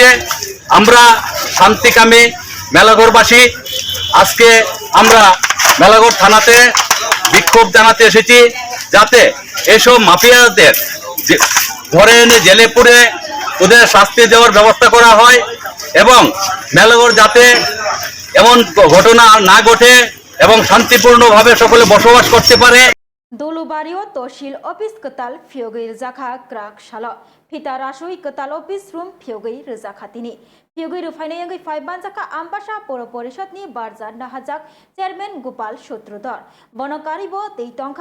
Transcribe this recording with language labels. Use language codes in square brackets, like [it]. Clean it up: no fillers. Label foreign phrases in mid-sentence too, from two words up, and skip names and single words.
[bn] আমরা শান্তিকামী মেলাঘরবাসী আজকে আমরা মেলাঘর থানাতে বিক্ষোভ জানাতে এসেছি, যাতে এসব মাফিয়াদের ধরে এনে জেলে পুরে ওদের শাস্তি দেওয়ার ব্যবস্থা করা হয় এবং মেলাঘর যাতে এমন ঘটনা না ঘটে এবং শান্তিপূর্ণভাবে সকলে বসবাস করতে পারে। [trp] दलुबारियो तहसिल अफिस कताल फियोगै रजाखा ग्राक साल फिता रासोई कताल [en] office room [trp] फियोगै रजाखातिनि फियोगै रुफाइनायंगै फाइबान जाखा आम्बासा पौर परिषदनि बारजा नाहाजाक चेयरमैन गोपाल शत्रुधर बनकारिबो दैतंखा